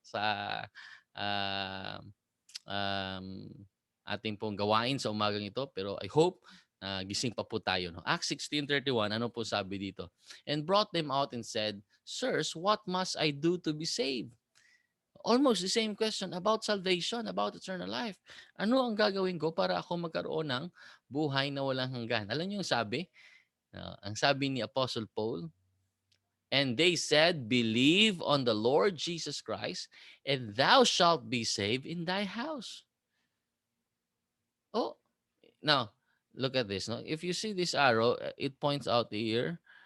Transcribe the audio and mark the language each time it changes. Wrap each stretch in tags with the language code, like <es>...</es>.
<tl>Sa uh, um, ating pong gawain sa umagang ito. Pero</tl> <en>I hope</en> <tl>gising pa po tayo. No? Acts 16:31, ano po sabi dito?</tl> <en>And brought them out and said, Sirs, what must I do to be saved? Almost the same question about salvation, about eternal life.</en> <tl>Ano ang gagawin ko para ako magkaroon ng buhay na walang hanggan? Alam niyo yung sabi? Ang sabi ni</tl> <en>Apostle Paul, and they said, believe on the Lord Jesus Christ, and thou shalt be saved in thy house. Oh, now, look at this. No? If you see this arrow, it points out here.</en>